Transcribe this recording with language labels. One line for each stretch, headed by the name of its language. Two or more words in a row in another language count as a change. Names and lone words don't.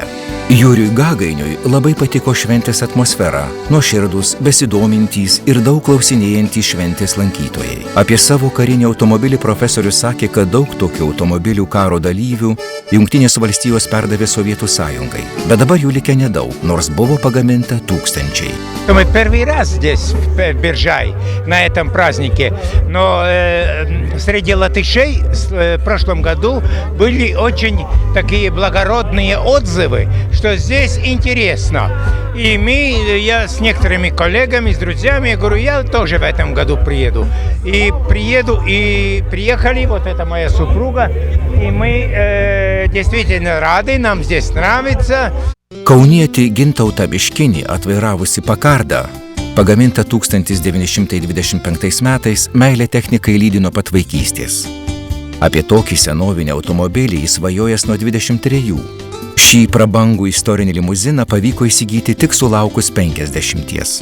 Lithuanian: Jurijui Gagainiui labai patiko šventės atmosfera, nuoširdūs, besidomintys ir daug klausinėjantys šventės lankytojai. Apie savo karinį automobilį profesorius sakė, kad daug tokių automobilių karo dalyvių Jungtinės valstijos perdavė Sovietų Sąjungai, bet dabar jų likę nedaug, nors buvo pagaminta tūkstančiai.
Russian: Мы первый раз здесь, в Биржай, на этом празднике, но среди латышей в прошлом году были очень такие благородные отзывы, что здесь интересно. И я с некоторыми коллегами, с друзьями, говорю, я тоже в этом году приеду. И приехали, вот это моя супруга, и мы действительно рады, нам здесь нравится.
Lithuanian: Kaunietį Gintautą Biškinį atvairavusi Pakardą, pagaminta 1925 metais, meilė technikai lydi nuo pat vaikystės. Apie tokį senovinį automobilį jis svajojęs nuo 23. Šį prabangų istorinį limuziną pavyko įsigyti tik sulaukus 50.